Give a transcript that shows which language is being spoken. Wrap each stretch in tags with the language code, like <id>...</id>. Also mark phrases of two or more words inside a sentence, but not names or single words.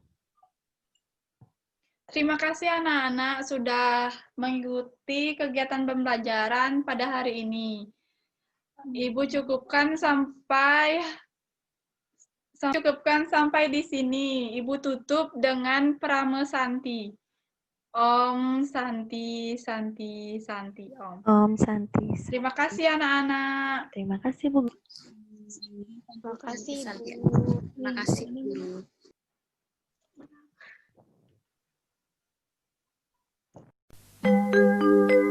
<id>Terima kasih anak-anak sudah mengikuti kegiatan pembelajaran pada hari ini. Ibu cukupkan sampai di sini. Ibu tutup dengan Prame Santi. Om Santi, Santi, Santi, Om. Om Santi. Terima kasih anak-anak. Terima kasih, Bu. Terima kasih, Santi. Ibu. Terima kasih, Guru.</id>